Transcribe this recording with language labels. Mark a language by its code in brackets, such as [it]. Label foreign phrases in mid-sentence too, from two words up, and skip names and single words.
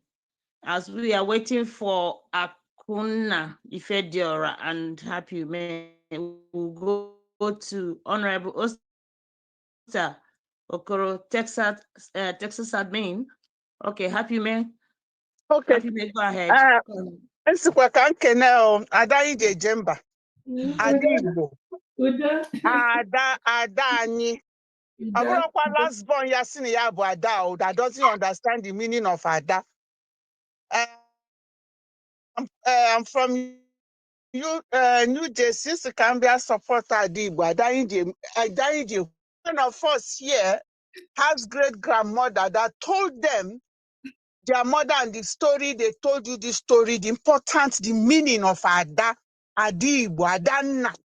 [en] As we are waiting for Akuna Ifediora and Happy May, we'll go to Honorable Oster Okoro, Texas admin. Okay, Happy May. Okay. Happy May, go ahead. [ig] Nsikwa ka nkene ada anyị ga-eje mba. Ada Igbo. Ada anyị. Ọ bụrụkwa [en] last born [ig] ya sị na ya bụ ada [en] that doesn't understand the meaning of ada. I'm from New Jersey, so Cambia support [ig] Ada Igbo. Ada anyị. [en] One of us here has great grandmother that told them their mother and the story, they told you the story, the importance, the meaning of Ada, Igbo, Adanna.